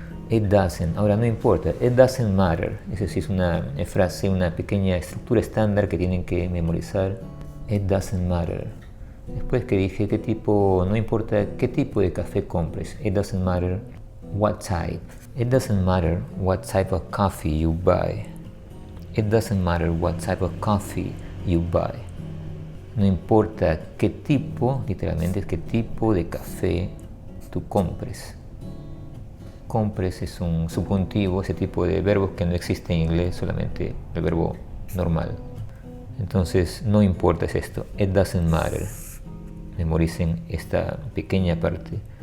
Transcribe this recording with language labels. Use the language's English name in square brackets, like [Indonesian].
[English] It doesn't, [Spanish] ahora no importa, [English] it doesn't matter. [Spanish] Esa sí es una frase, una pequeña estructura estándar que tienen que memorizar. [English] It doesn't matter. [Spanish] Después que dije qué tipo, no importa qué tipo de café compres. [English] It doesn't matter what type. It doesn't matter what type of coffee you buy. It doesn't matter what type of coffee you buy. [Spanish] No importa qué tipo, literalmente es qué tipo de café tú compres. Compres es un subjuntivo, ese tipo de verbos que no existe en inglés, solamente el verbo normal. Entonces, no importa es esto. [English] It doesn't matter. [Spanish] Memoricen esta pequeña parte.